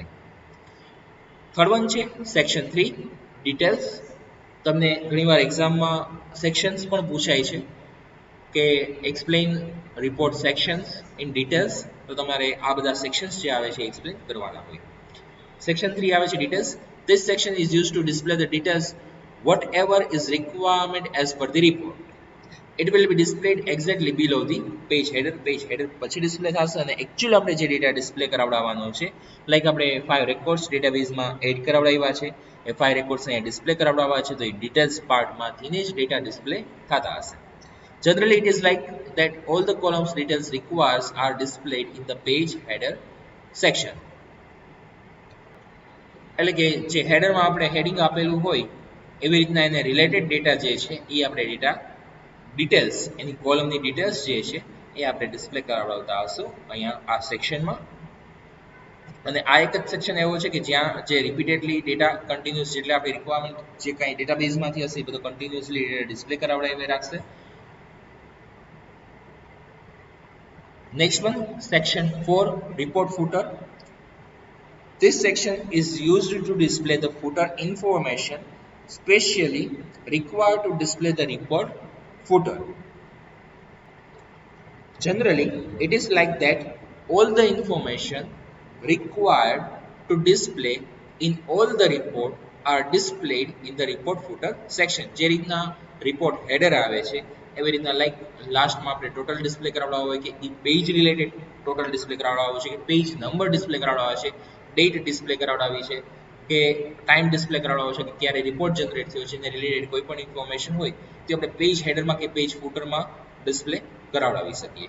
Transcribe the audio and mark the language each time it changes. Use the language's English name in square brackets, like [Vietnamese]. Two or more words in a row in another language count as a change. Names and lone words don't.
[English] third one છે section 3 details. [Gujarati] તમને ઘણીવાર એક્ઝામમાં સેક્શન્સ પણ પૂછાય છે કે [English] explain report sections in details, [Gujarati] તો તમારે આ બધા સેક્શન્સ જે આવે છે એક્સપ્લેન કરવાના હોય. સેક્શન 3 આવે છે ડિટેલ્સ. [English] This section is used to display the details whatever is requirement as per the report. It will be displayed exactly below the page header. [Gujarati] પેજ હેડર પછી ડિસ્પ્લે થશે અને એકચ્યુઅલ આપણે જે ડેટા ડિસ્પ્લે કરાવડાવવાનો છે, લાઈક આપણે 5 રેકોર્ડ્સ ડેટાબેઝમાં એડ કરાવડાવ્યા છે, એ 5 રેકોર્ડ્સ અહીંયા ડિસ્પ્લે કરાવડાવવા છે તો એ ડિટેલ્સ પાર્ટમાંથી જ ડેટા ડિસ્પ્લે થતા હશે. [English] Generally, it is like that all the columns details requires are displayed in the page header section. [Gujarati] એટલે કે જે હેડરમાં આપણે હેડિંગ આપેલું હોય એવી રીતના એને રિલેટેડ ડેટા જે છે એ આપણે [English] data details [Gujarati] એની કોલમની ડિટેલ્સ જે છે એ આપણે ડિસ્પ્લે કરાવડાવતા હશું અહીંયા આ સેક્શનમાં. અને આ એક જ સેક્શન એવો છે કે જ્યાં જે [English] repeatedly data continuous [Gujarati] જેટલે આપણી રિક્વાયરમેન્ટ જે કાંઈ ડેટાબેઝમાંથી હશે એ બધું કન્ટિન્યુઅસલી ડિસ્પ્લે કરાવડાવી રાખશે. [English] Next one, section 4 report footer. This section is used to display the footer information specially required to display the report footer. Generally, it is like that all the information required to display in all the report are displayed in the report footer section. [Gujarati] જે રીતના [English] report header [Gujarati] આવે છે એવી રીતના લાઈક લાસ્ટમાં આપણે ટોટલ ડિસ્પ્લે કરાવડાવવા હોય કે એ [English] page related total display [Gujarati] કરાવડાવવા છે કે પેજ નંબર ડિસ્પ્લે કરાવડાવવા છે, ડેટ ડિસ્પ્લે કરાવડાવી છે કે ટાઈમ ડિસ્પ્લે કરાવડાવવો છે કે ક્યારે રિપોર્ટ જનરેટ થયો છે એને રિલેટેડ કોઈ પણ ઇન્ફોર્મેશન હોય તે આપણે પેજ હેડરમાં કે પેજ ફૂટરમાં ડિસ્પ્લે કરાવડાવી શકીએ.